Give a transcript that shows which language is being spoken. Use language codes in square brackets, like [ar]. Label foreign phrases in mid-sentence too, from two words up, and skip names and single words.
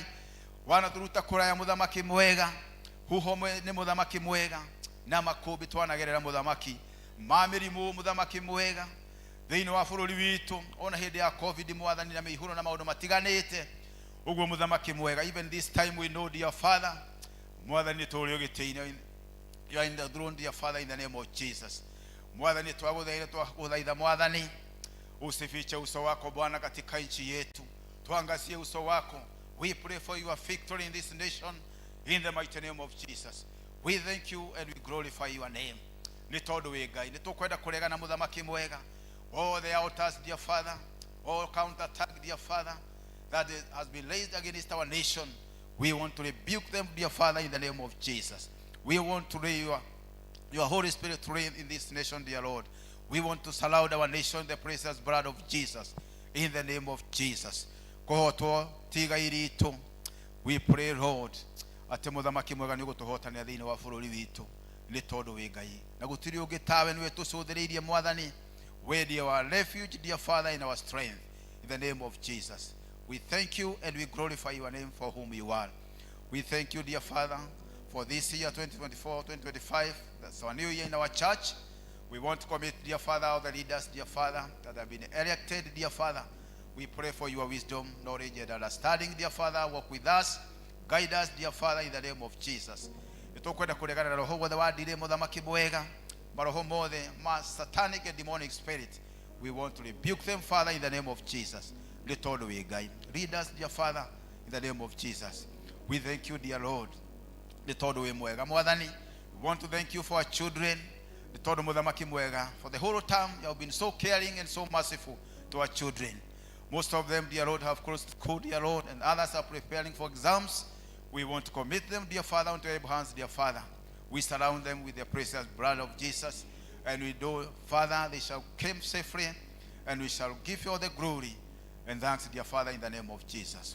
[ki] Wana turuta kuraya muthamaki mwega, huhomwe ni muthamaki mwega, na makubi twanagerera muthamaki mamirimu muthamaki mwega thiini wa bururi witu, ona hindi ya COVID mwathani na mihuro na maundu matiganite. Uguo muthamaki mwega, [en] even this time we know, dear Father, [ki] mwathani turio gitini [en] You are in the throne, dear Father, in the name of Jesus. [ki] Mwathani twaguthaitha Mwathani, [sw] usifiche uso wako Bwana katika nchi yetu. Tuangazie uso wako. [en] We pray for your victory in this nation in the mighty name of Jesus. We thank you and we glorify your name. [ki] Ni tondu wi Ngai, ni tukwenda kurega na muthamaki mwega. [en] All the altars, dear Father, all counter attack, dear Father, that has been raised against our nation, we want to rebuke them, dear Father, in the name of Jesus. We want to lay your Holy Spirit to reign in this nation, dear Lord. We want to surround our nation the precious blood of Jesus, in the name of Jesus. We pray, Lord, [ki] ati muthamaki mwega ni gutuhotania thiini wa bururi witu ni tondu wi Ngai na gutiri ungi tawe niwe tucuthiriirie Mwathani. [en] We are our refuge, dear Father, in our strength, in the name of Jesus. We thank you and we glorify your name for whom you are. We thank you, dear Father, for this year 2024-2025. That's our new year in our church. We want to commit, dear Father, all the leaders, dear Father, that have been elected, dear Father. We pray for your wisdom, knowledge, and understanding, dear Father. Walk with us, guide us, dear Father, in the name of Jesus. [ki] Tukwenda kuregana na roho wothe wadire muthamaki mwega, maroho mothe ma [en] satanic and demonic spirit. We want to rebuke them, Father, in the name of Jesus. Let all the way guide. Lead us, dear Father, in the name of Jesus. We thank you, dear Lord. Let all the way mwega. [ki] Mwathani, [en] we want to thank you for our children. Let all the [ki] muthamaki mwega. [en] For the whole time, you have been so caring and so merciful to our children. Most of them, dear Lord, have closed school, dear Lord, and others are preparing for exams. We want to commit them, dear Father, unto your hands, dear Father. We surround them with the precious blood of Jesus. And we do, Father, they shall come safely, and we shall give you all the glory and thanks, dear Father, in the name of Jesus.